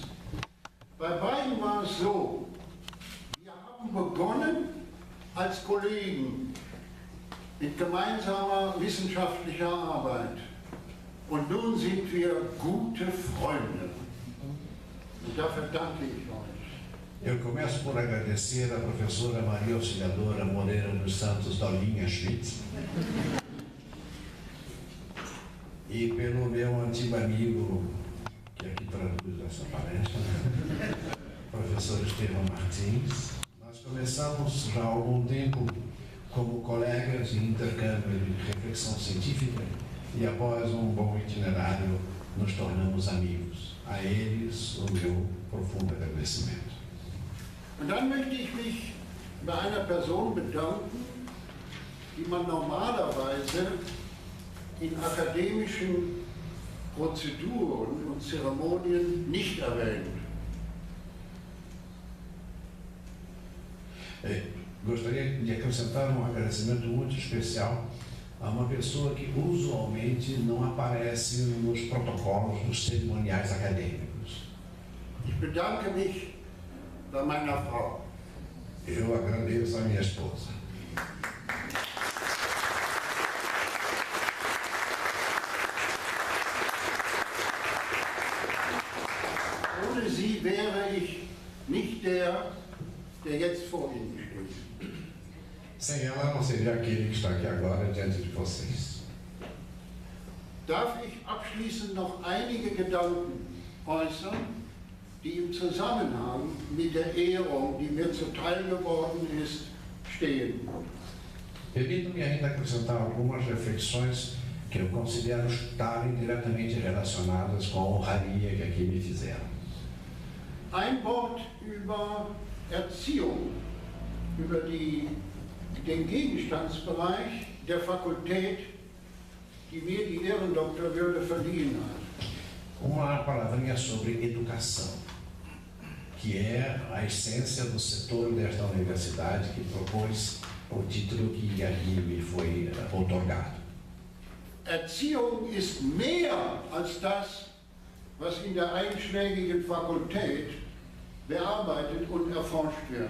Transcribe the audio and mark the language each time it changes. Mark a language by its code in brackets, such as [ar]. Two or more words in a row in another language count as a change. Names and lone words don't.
[de] Bei beiden war es so, wir haben begonnen als Kollegen mit gemeinsamer wissenschaftlicher Arbeit. Und nun sind wir gute Freunde. Und dafür danke ich euch. [pt] Eu começo por agradecer a professora Maria Auxiliadora Moreira dos Santos Dolinha Schmidt e pelo meu antigo amigo, que aqui traduz essa palestra, professor Estevão Martins. Nós começamos já há algum tempo como colegas em intercâmbio de reflexão científica e após um bom itinerário nos tornamos amigos. A eles o meu profundo agradecimento. [de] Und dann möchte ich mich bei einer Person bedanken, die man normalerweise in akademischen Prozeduren und Zeremonien nicht erwähnt. [pt] Gostaria de acrescentar um agradecimento muito especial a uma pessoa que usualmente não aparece nos protocolos dos cerimoniais acadêmicos. [de] Ich bedanke mich bei meiner Frau. [pt] Eu agradeço a minha esposa. [de] Ohne sie wäre ich nicht der jetzt vor Ihnen steht. [pt] Sem ela, não seria aquele que está aqui agora diante de vocês. [de] Darf ich abschließend noch einige Gedanken äußern, die im Zusammenhang mit der Ehrung, die mir zuteil geworden ist, stehen. [pt] Permito-me ainda acrescentar algumas reflexões que eu considero estarem diretamente relacionadas com a honraria que aqui me fizeram. [de] Ein Wort über Erziehung, über den Gegenstandsbereich der Fakultät, die mir die Ehrendoktorwürde verliehen hat. [pt] Uma palavrinha sobre educação, que é a essência do setor desta universidade que propôs o título que aqui me foi outorgado. [de] Erziehung ist mehr als das, was in der einschlägigen Fakultät bearbeitet und erforscht wird.